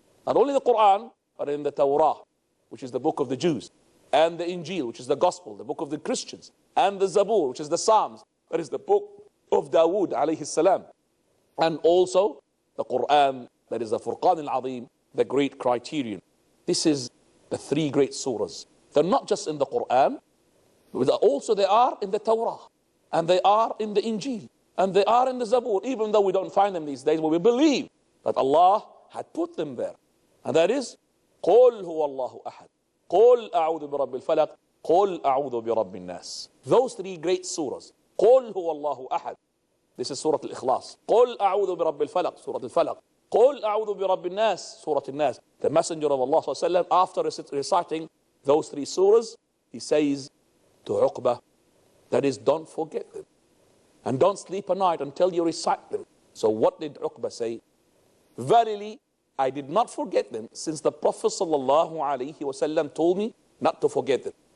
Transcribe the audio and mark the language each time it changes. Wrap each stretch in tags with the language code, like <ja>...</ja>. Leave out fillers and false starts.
<en>Not only the Quran, but in the Torah, which is the book of the Jews, and the Injil, which is the Gospel, the book of the Christians, and the Zabur, which is the Psalms, that is the book of Dawood, alayhi salam, and also the Quran, that is the Furqan al-Azim, the great criterion. This is the 3 great surahs. They're not just in the Quran, but also they are in the Torah, and they are in the Injil, and they are in the Zabur, even though we don't find them these days, but we believe that Allah had put them there. And that is,</en> <ar>قُلْ هُوَ اللَّهُ أَحَدٌ قُلْ أَعُوذُ بِرَبِّ الْفَلَقِ قُلْ أَعُوذُ بِرَبِّ النَّاسِ.</ar> <en>Those 3 great surahs.</en> <ar>قُلْ هُوَ اللَّهُ أَحَدٌ.</ar> <en>This is Surah Al-Ikhlas.</en> <ar>قُلْ أَعُوذُ بِرَبِّ الْفَلَقِ Surah Al-Falaq. قُلْ أَعُوذُ بِرَبِّ النَّاسِ Surah Al-Nas.</ar> <en>The Messenger of Allah ﷺ, after reciting those 3 surahs, he says to Uqba, that is, don't forget them. And don't sleep a night until you recite them. So what did Uqba say? Verily, I did not forget them, since the Prophet ﷺ told me not to forget them.</en>